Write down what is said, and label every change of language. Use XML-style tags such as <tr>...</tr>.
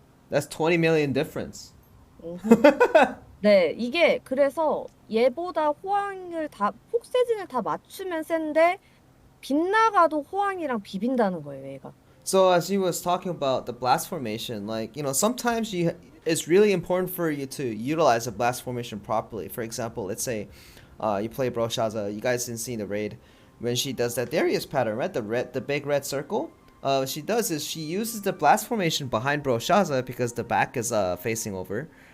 <en>That's 20 million difference.</en> <ko>네, 이게 그래서 얘보다 폭세진을 다 맞추면 센데 빗나가도 호황이랑 비빈다는 거예요, 얘가.</ko> <en>So as he was talking about the blast formation, like, sometimes it's really important for you to utilize a blast formation properly. For example, let's say you play Broshaza, you guys didn't see the raid when she does that Darius pattern, right? The big red circle. She does is she uses the blast formation behind Broshaza because the back is facing over.</en>